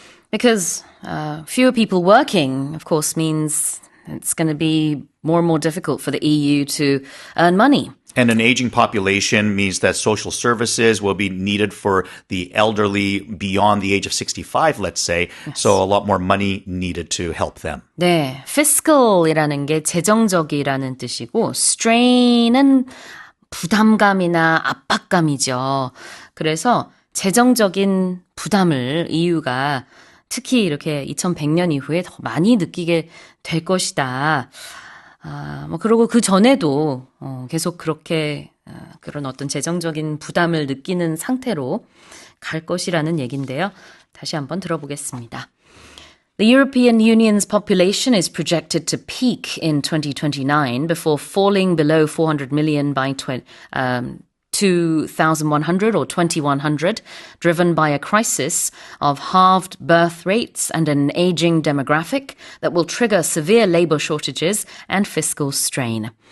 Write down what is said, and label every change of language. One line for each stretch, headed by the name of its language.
English: Because fewer people working, of course, means it's going to be more and more difficult for the EU to earn money. And an aging population means that social services will be needed for the elderly beyond the age of 65, let's say. Yes. So a lot more money needed to help them.
Korean: 네, fiscal이라는 게 재정적이라는 뜻이고 strain은 부담감이나 압박감이죠. 그래서 재정적인 부담을 EU가 특히 이렇게 2100년 이후에 더 많이 느끼게 될 것이다. 그리고 그 전에도 계속 그렇게 그런 어떤 재정적인 부담을 느끼는 상태로 갈 것이라는 얘기인데요. 다시 한번 들어보겠습니다.
English: The European Union's population is projected to peak in 2029 before falling below 400 million by 2100 or 2100, driven by a crisis of halved birth rates and an aging demographic that will trigger severe labor shortages and fiscal strain.